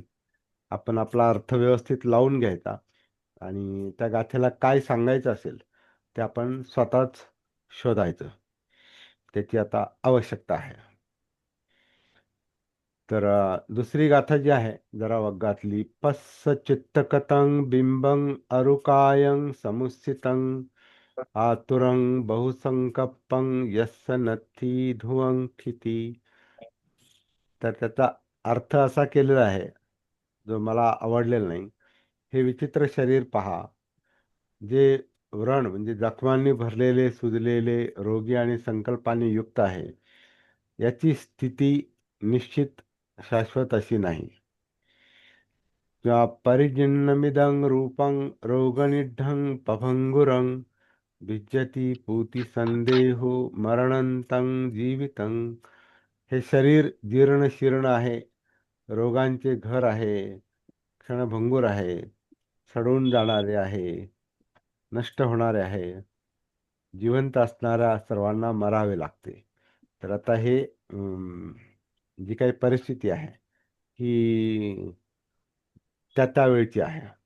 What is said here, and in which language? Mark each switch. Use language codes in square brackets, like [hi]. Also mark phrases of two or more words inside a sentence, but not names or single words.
[mr] आपण आपला अर्थ व्यवस्थित लावून घ्यायचा आणि त्या गाथेला काय सांगायचं असेल ते आपण स्वतःच शोधायचं. त्याची आता आवश्यकता आहे. तर दुसरी गाथा जी आहे जरा वग्गातली, [pi] पस्स चित्तकतं बिंबं अरुकायं समुस्थितं आतुरं बहुसंकप्पं यस्य नथी ध्रुवं ठिती. [mr] तर त्याचा अर्थ असा केलेला आहे जो मला आवडलेला नाही. हे विचित्र शरीर पहा, जे व्रण म्हणजे जखमांनी भरलेले, सुजलेले, रोगी आणि संकल्पाने युक्त आहे. याची स्थिती निश्चित शाश्वत अशी नाही. [pi] किंवा परिजिन्नमिदं रूपं रोगनिढ्ढं पभंगुरं भिज्यति पूती संदेहो मरणंतं जीवितं. [mr] हे शरीर जीर्ण शीर्ण आहे, रोगांचे घर आहे, क्षणभंगूर आहे, सडून जाणारे आहे, नष्ट होणारे आहे. जिवंत असणाऱ्या सर्वांना मरावे लागते. तर आता हे जी काही परिस्थिती आहे ही त्यावेळची आहे.